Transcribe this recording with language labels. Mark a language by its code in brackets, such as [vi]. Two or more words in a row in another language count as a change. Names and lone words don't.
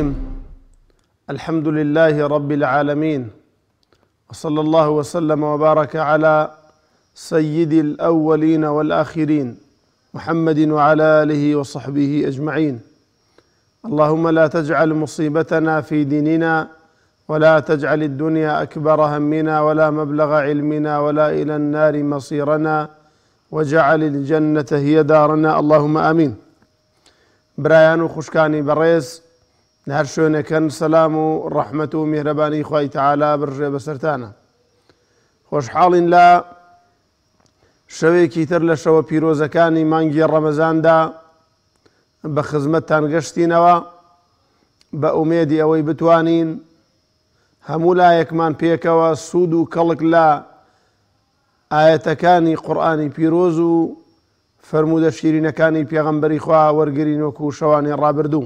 [ar] الحمد لله رب العالمين، وصلى الله وسلم وبارك على سيد الأولين والآخرين محمد وعلى آله وصحبه أجمعين. اللهم لا تجعل مصيبتنا في ديننا، ولا تجعل الدنيا أكبر همنا ولا مبلغ علمنا ولا إلى النار مصيرنا، وجعل الجنة هي دارنا، اللهم آمين. [ckb] برایان و خوشکانی بەڕێز لە هەر شوێنێکن سەلام و ڕەحمەت و میهرەبانی خوای تەعالا بڕژێ بەسەرتانە. خۆشحاڵین لە شەوێکی تر لە شەوە پیرۆزەکانی مانگی ڕەمەزاندا بە خزمەتتان گەشتینەوە بە ئومێدی ئەوەی بتوانین هەموو لایەکمان پێکەوە سوود و کەڵک لە ئایەتەکانی قورئانی پیرۆز و فرمودە شیرینەکانی پێغەمبەری خوا وەرگرین وەکو شەوانی ڕابردوو.